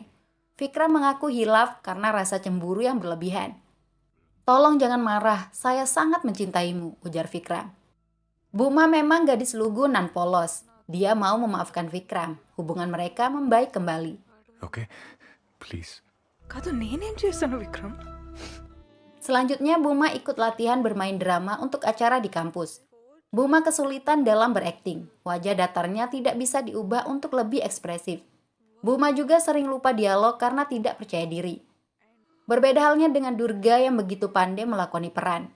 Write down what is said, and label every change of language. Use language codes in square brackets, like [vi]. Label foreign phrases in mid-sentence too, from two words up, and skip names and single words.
[id] Vikram mengaku hilaf karena rasa cemburu yang berlebihan. "Tolong jangan marah, saya sangat mencintaimu," ujar Vikram. Buma memang gadis lugu nan polos. Dia mau memaafkan Vikram. Hubungan mereka membaik kembali. [en] Okay? Please. [te] కాదు నేనేం చేశాను విక్రమ్ [id] Selanjutnya Buma ikut latihan bermain drama untuk acara di kampus. Buma kesulitan dalam berakting. Wajah datarnya tidak bisa diubah untuk lebih ekspresif. Buma juga sering lupa dialog karena tidak percaya diri. Berbeda halnya dengan Durga yang begitu pandai melakoni peran.